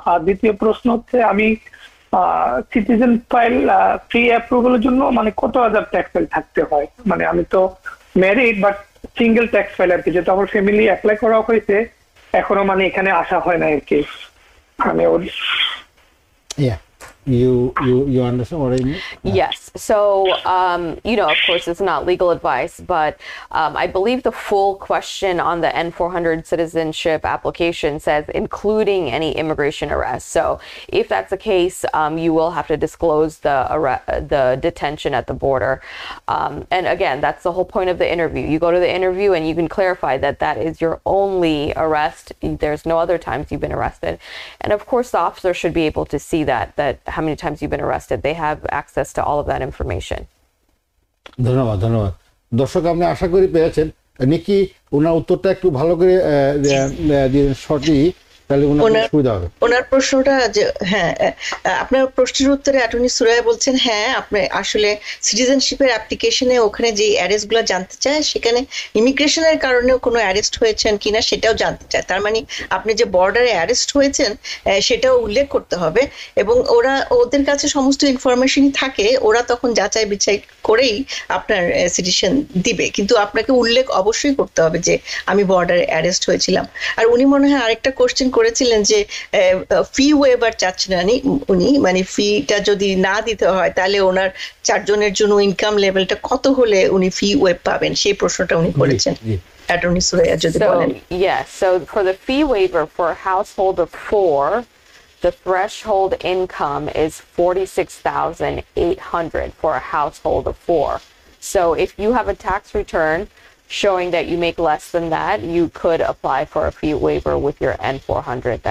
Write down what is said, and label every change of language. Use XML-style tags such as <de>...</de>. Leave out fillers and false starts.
<bn>আর দ্বিতীয় প্রশ্ন হচ্ছে, আমি সিটিজেন ফাইল ফ্রি অ্যাপ্রুভালের জন্য মানে কত হাজার ট্যাক্স ফাইল থাকতে হয়? মানে আমি তো married, but single tax file আর কি, যেহেতু আমার ফ্যামিলি অ্যাপ্লাই করা হয়েছে, এখনো মানে এখানে আসা হয় না আর কি। মানে</bn> <en>Yeah. You understand what I mean? Yes. So, of course, it's not legal advice, but I believe the full question on the N-400 citizenship application says including any immigration arrests. So, if that's the case, you will have to disclose the detention at the border. And again, that's the whole point of the interview. You go to the interview and you can clarify that that is your only arrest. There's no other times you've been arrested. And of course, the officer should be able to see that how many times you've been arrested. They have access to all of that information.</en> <bn>ধন্যবাদ। দর্শক, আপনি আশা করি পেয়েছেন। নিকি ওনার উত্তরটা একটু ভালো করে দিলেন শর্টলি, তাহলে ওনার সুবিধা হবে। ওনার প্রশ্নটা যে হ্যাঁ, আপনার প্রশ্নের উত্তরে অ্যাটর্নি সুরাইয়া বলছেন হ্যাঁ, আপনি আসলে সিটিজেনশিপের অ্যাপ্লিকেশনে ওখানে যে অ্যারেস্টগুলো জানতে চায়, সেখানে ইমিগ্রেশনের কারণেও কোনো অ্যারেস্ট হয়েছেন কিনা সেটাও জানতে চায়। তার মানে আপনি যে বর্ডারে অ্যারেস্ট হয়েছেন সেটাও উল্লেখ করতে হবে, এবং ওদের কাছে সমস্ত ইনফরমেশনই থাকে, ওরা তখন যাচাই বিচাই করেই আপনার সিটিজেন দিবে। কিন্তু আপনাকে উল্লেখ অবশ্যই করতে হবে যে আমি বর্ডারে অ্যারেস্ট হয়েছিলাম। আর উনি মনে হয় আরেকটা কোশ্চেন করেছিলেন যে ফি ওয়েভার চাচ্ছেন উনি, মানে ফিটা যদি না দিতে হয় তাহলে ওনার 4 জনের জন্য ইনকাম লেভেলটা কত হলে উনি ফি ওয়েভ পাবেন, সেই প্রশ্নটা উনি করেছেন। অ্যাটর্নি সুরাইয়া যদি বলেন।</bn> <en>Yes, so for the fee waiver for a household of 4, the threshold income is $46,800 for a household of 4. So if you have a tax return showing that you make less than that, you could apply for a fee waiver with your N-400.</en>